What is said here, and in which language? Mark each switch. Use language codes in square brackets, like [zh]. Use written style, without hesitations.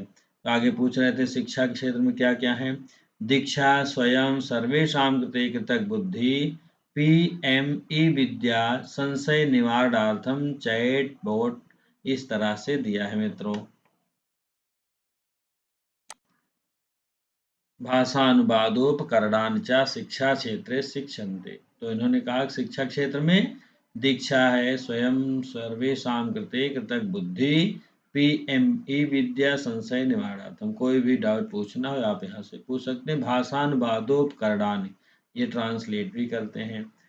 [hi] तो आगे पूछ रहे थे शिक्षा के क्षेत्र में क्या क्या है। दीक्षा स्वयं सर्वेषां कृते कृतक बुद्धि, पीएमई विद्या, संशय निवारणार्थम चैट बोट, इस तरह से दिया है मित्रों। [sa] भाषानुवादोपकरणानि च शिक्षा क्षेत्रे शिक्षन्ते। [hi] तो इन्होंने कहा कि शिक्षा क्षेत्र में दीक्षा है स्वयं सर्वेषां कृते कृतक बुद्धि, पीएमई विद्या, संशय निवारणार्थम, कोई भी डाउट पूछना हो आप यहाँ से पूछ सकते हैं। भाषानुवादोपकरणानि, ये ट्रांसलेट भी करते हैं।